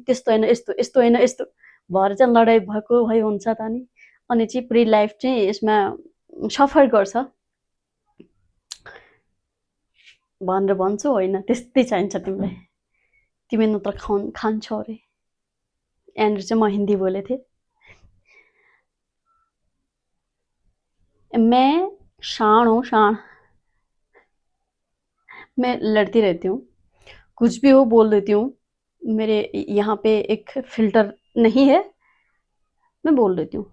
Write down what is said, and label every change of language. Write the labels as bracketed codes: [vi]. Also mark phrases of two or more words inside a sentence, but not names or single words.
[ne] त्यस्तो होइन यस्तो, यस्तो होइन यस्तो भएर चाहिँ लडाइँ भएको भई हुन्छ त नि। अनि चाहिँ पुरै लाइफ चाहिँ यसमा सफर गर्छ भनेर भन्छु। होइन, त्यस्तै चाहिन्छ तिमीलाई। तिमी नत्र खान्छौ अरे। एन्ड्रु चाहिँ म हिन्दी बोले थे। [hi] मैं शान हूँ, शान। मैं लड़ती रहती हूँ, कुछ भी हो बोल देती हूँ। मेरे यहाँ पे एक फ़िल्टर नहीं है, मैं बोल देती हूँ।